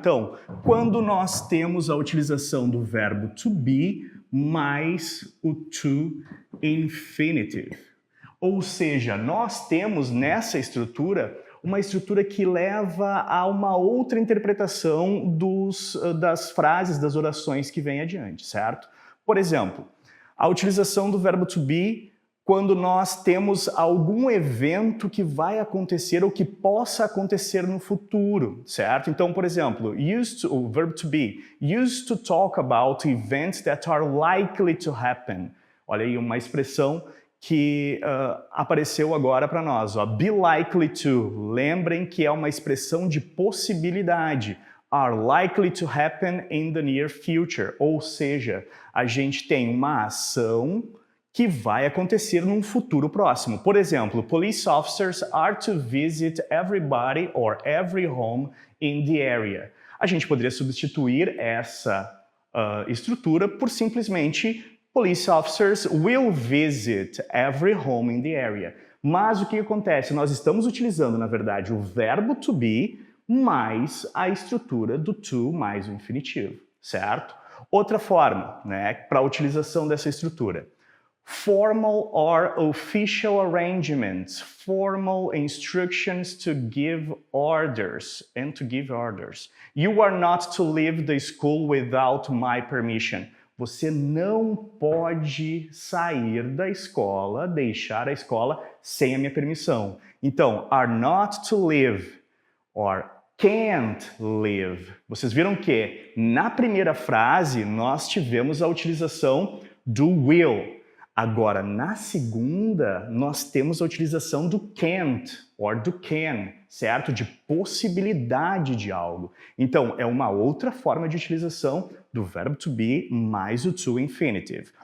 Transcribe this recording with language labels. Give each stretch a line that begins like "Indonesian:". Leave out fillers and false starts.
Portuguese: Então, quando nós temos a utilização do verbo to be mais o to infinitive, ou seja, nós temos nessa estrutura uma estrutura que leva a uma outra interpretação das frases, das orações que vêm adiante, certo? Por exemplo, a utilização do verbo to be quando nós temos algum evento que vai acontecer ou que possa acontecer no futuro, certo? Então, por exemplo, o verbo
English: to be, used to talk about events that are likely to happen.
Portuguese: Olha aí, uma expressão que apareceu agora para nós, ó, be likely to. Lembrem que é uma expressão de possibilidade.
English: Are likely to happen in the near future.
Portuguese: Ou seja, a gente tem uma ação que vai acontecer num futuro próximo. Por exemplo,
English: police officers are to visit everybody or every home in the area.
Portuguese: A gente poderia substituir essa estrutura por simplesmente
English: police officers will visit every home in the area.
Portuguese: Mas o que acontece? Nós estamos utilizando, na verdade, o verbo to be mais a estrutura do to mais o infinitivo, certo? Outra forma, né, para a utilização dessa estrutura.
English: Formal or official arrangements, formal instructions to give orders, and to give orders. You are not to leave the school without my permission.
Portuguese: Você não pode sair da escola, deixar a escola sem a minha permissão. Então,
English: are not to leave or can't live.
Portuguese: Vocês viram que na primeira frase nós tivemos a utilização do will. Agora, na segunda, nós temos a utilização do can't or do can, certo? De possibilidade de algo. Então, é uma outra forma de utilização do verbo to be mais o to infinitive.